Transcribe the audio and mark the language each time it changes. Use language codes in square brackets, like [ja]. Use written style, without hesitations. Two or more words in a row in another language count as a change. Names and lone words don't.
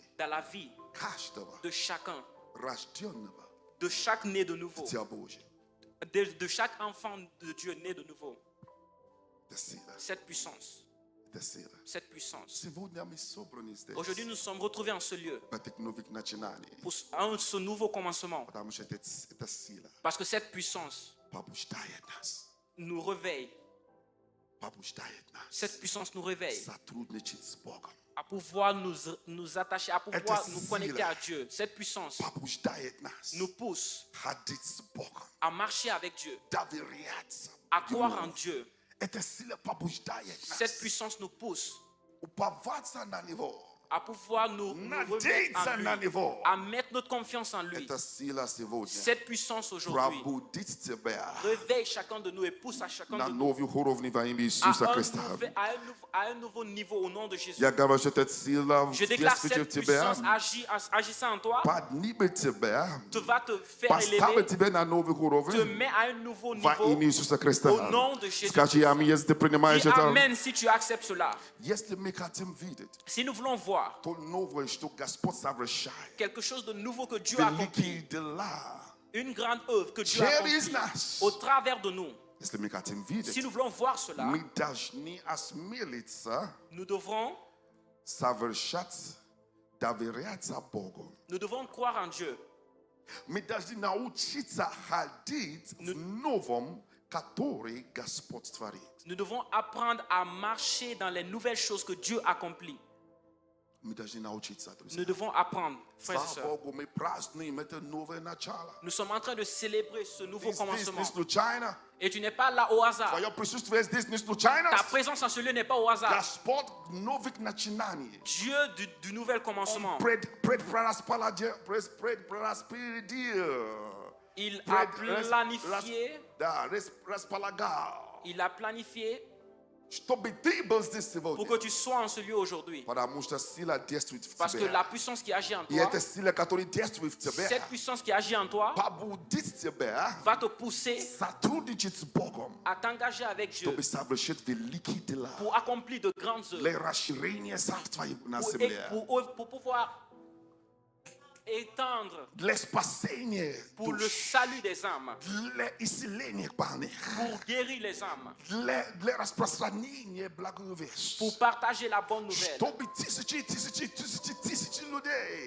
[fr] dans la vie [ru] каждого [fr] de chacun, [ru] рожденного [fr] de chaque né de nouveau, [ru] Дитя Божье. [fr] de chaque enfant de Dieu né de nouveau. [ru] Это сила. [fr] Cette puissance, [ru] Это сила. [fr] cette puissance. [ru] Сегодня мы собраны здесь [fr] Aujourd'hui, nous sommes retrouvés en ce lieu [ru] в этих новых начинаниях, [fr] pour ce nouveau commencement. [ru] потому что эта сила [fr] Parce que cette puissance [ru] побуждает нас, [fr] nous réveille. [ru] побуждает нас [fr] Cette puissance nous réveille [ru] сотрудничать с Богом, [fr] à pouvoir nous attacher, à pouvoir [ru] Это [fr] nous [ru] сила. [fr] connecter à Dieu. Cette puissance [ru] побуждает нас [fr] nous pousse [ru] ходить с Богом, [fr] à marcher avec Dieu, [ru] доверяться [fr] à croire en [ru] Ему. [fr] Dieu. [ru] Эта сила побуждает [fr] Cette [ru] нас [fr] puissance nous pousse [ru] уповаться на Него, [fr] à pouvoir nous remettre [ru] надеяться [fr] en [ru] на [fr] lui, [ru] Него. [fr] à mettre notre confiance en lui. [ru] Эта сила сегодня [fr] Cette puissance aujourd'hui [ru] пробудит тебя [fr] réveille chacun de nous et pousse à chacun [ru] на [fr] de nous [ru] новых уровнях во имя [fr] à [ru] Иисуса [fr] un, [ru] Христа. [fr] à un nouveau niveau au nom de Jésus. [ru] Я говорю, что эта сила [fr] Je déclare [ru] действующая в [fr] cette [ru] тебя [fr] puissance agissant en toi, [ru] поднимет тебя, [fr] va te faire [ru] поставит [fr] élever, [ru] тебя на новых [fr] te [ru] уровнях [fr] met à un nouveau [ru] во [fr] niveau [ru] имя Иисуса Христа. [fr] au nom de Jésus. [ru] Скажи аминь, если ты принимаешь [fr] Dis [ru] это. [fr] Amen si tu acceptes cela. [ru] Если мы хотим видеть [fr] Si nous voulons voir [ru] то новое, что Господь совершает, [fr] quelque chose de nouveau que Dieu accomplit, [ru] великие дела, [fr] une grande œuvre que Dieu [ru] через [fr] accomplit [ru] нас, [fr] au travers de nous, [ru] если мы хотим [fr] si [ru] видеть, [fr] nous voulons voir cela, [ru] мы должны осмелиться [fr] nous devrons [ru] совершать, доверяться Богу. [fr] Nous devons croire en Dieu. [ru] Мы должны научиться ходить в новом, который Господь творит. [fr] Nous devons apprendre à marcher dans les nouvelles choses que Dieu accomplit. [ru] Мы должны научиться, друзья. [fr] Nous devons apprendre, frères et [ru] Слава [fr] sœurs. [ru] Богу, мы празднуем это новое начало. [fr] Nous sommes en train de célébrer ce nouveau [ru] Здесь [fr] commencement. [ru] не случайно. [fr] Et tu n'es pas là au hasard. [ru] Твое присутствие здесь не случайно. [fr] Ta présence en ce lieu n'est pas au hasard. [ru] Господь новых начинаний. [fr] Dieu du nouvel commencement. Il a planifié, il a planifié [ru] чтобы ты был здесь [fr] pour [ru] сегодня. [fr] que tu sois en ce lieu aujourd'hui. [ru] Потому что сила действует в [fr] Parce que la [ru] тебе. [fr] puissance qui agit en [ru] И [fr] toi, [ru] эта сила, которая действует в тебе, [fr] cette puissance qui agit en toi, [ru] побудит тебя [fr] va te pousser [ru] сотрудничать с Богом, [fr] à t'engager avec Dieu [ru] чтобы совершить великие дела. [fr] pour accomplir de grandes œuvres, [ru] Для расширения царства на земле. [fr] pour pouvoir étendre [ru] Для спасения [fr] pour le [ru] душ. [fr] salut des âmes, [ru] Для исцеления больных. [fr] pour guérir les âmes, [ru] Для распространения благой вести. [fr] pour partager la bonne nouvelle, [ru] Чтобы тысячи людей